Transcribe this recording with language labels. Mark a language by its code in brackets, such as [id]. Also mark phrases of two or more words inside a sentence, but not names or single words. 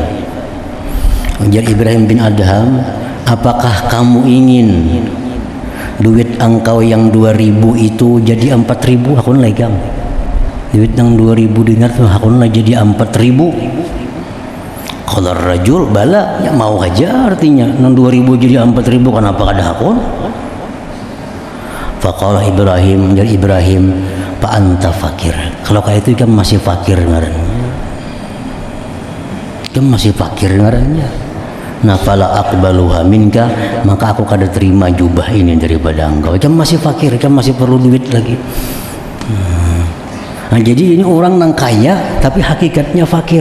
[bjn] Jar Ibrahim bin Adham, apakah kamu ingin duit engkau yang 2000 itu jadi 4000? Aku lagi kamu duit yang 2000 dinar tuh aku jadi 4000. [ar] Qala rajul, bala, [bjn] ya mau aja, artinya nang 2000 jadi 4000, kenapa kada hakun? [ar] Faqala Ibrahim, dari Ibrahim, fa anta fakir. [bjn] Kalau kayak itu kan masih fakir ngarannya. Kan masih fakir ngarannya. Nah, [ar] fala aqbaluha minka, [bjn] maka aku kada terima jubah ini daripada engkau. Kan masih fakir, kan masih perlu duit lagi. Nah, jadi ini orang nang kaya tapi hakikatnya fakir.